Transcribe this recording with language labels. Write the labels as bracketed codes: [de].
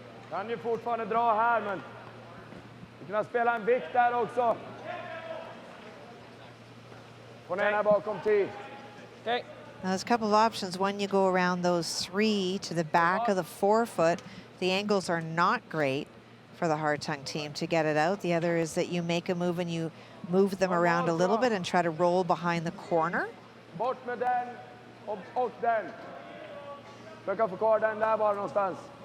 [sv] Kan ju fortfarande dra här, men vi kan spela en vikt där också. Få ner här bakom 10. Okay. [en] Now there's a couple of options. One, you go around those 3 to the back of the 4-foot. The angles are not great for the Hartung team to get it out. The other is that you make a move and you move them around a little bit and try to roll behind the corner. [sv] Bort med den och den. Försöka få kvar den där bara någonstans.